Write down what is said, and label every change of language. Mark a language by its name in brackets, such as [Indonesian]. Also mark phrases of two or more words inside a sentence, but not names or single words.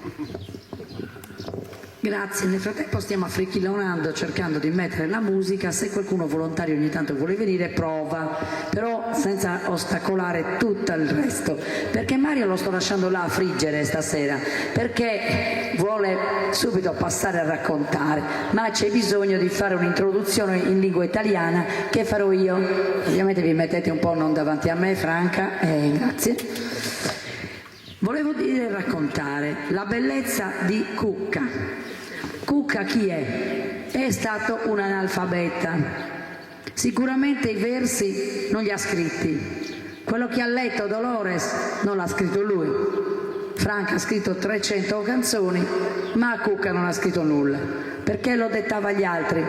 [Italian] Grazie, nel frattempo stiamo affricchilonando cercando di mettere la musica, se qualcuno volontario ogni tanto vuole venire prova, però senza ostacolare tutto il resto, perché Mario lo sto lasciando là a friggere stasera, perché vuole subito passare a raccontare, ma c'è bisogno di fare un'introduzione in lingua italiana che farò io. Ovviamente vi mettete un po' non davanti a me, Franca, grazie. Volevo dire e raccontare la bellezza di Cucca. Cucca chi è? È stato un analfabeta. Sicuramente i versi non li ha scritti. Quello che ha letto Dolores non l'ha scritto lui. Franca ha scritto 300 canzoni, ma Cucca non ha scritto nulla, perché lo dettava agli altri.